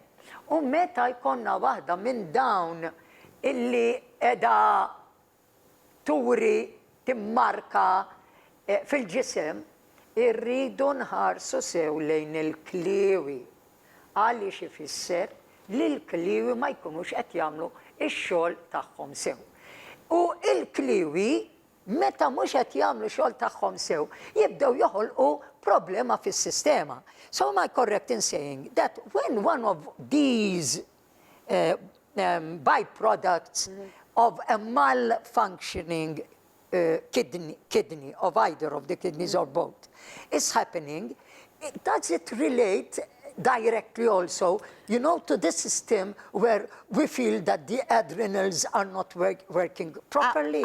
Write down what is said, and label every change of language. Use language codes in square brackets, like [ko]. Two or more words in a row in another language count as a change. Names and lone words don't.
[mt] U meta jkollna waħda minn dawn illi qiegħda turi timmarka fil-ġisem, irridu nħarsu sew lejn il-kliewi. Għaliex ifisser li l-kliewi ma jkunux qed jagħmlu x-xogħol tagħhom sew. U l-kliewi meta mhux qed jagħmlu xogħol tagħhom sew, jibdew joħolqu problema fis-sistema. [en] So am I correct in saying that when one of these byproducts of a malfunctioning kidney of either of the kidneys or both is happening, does it relate directly also, to the system where we feel that the adrenals are not working properly?